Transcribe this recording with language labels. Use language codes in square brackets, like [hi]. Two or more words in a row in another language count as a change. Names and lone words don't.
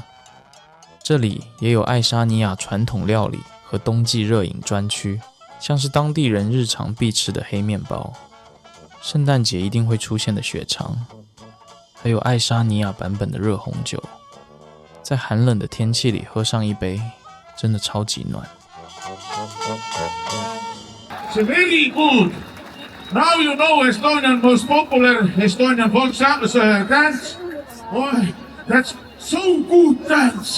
[zh] 這裡也有愛沙尼亞傳統料理和冬季熱飲專區，像是當地人日常必吃的黑麵包，聖誕節一定會出現的血腸，還有愛沙尼亞版本的熱紅酒，在寒冷的天氣裡喝上一杯，真的超級暖。 [en] It's very good. Now you know Estonian most popular Estonian folk dance. Oh, that's so good dance.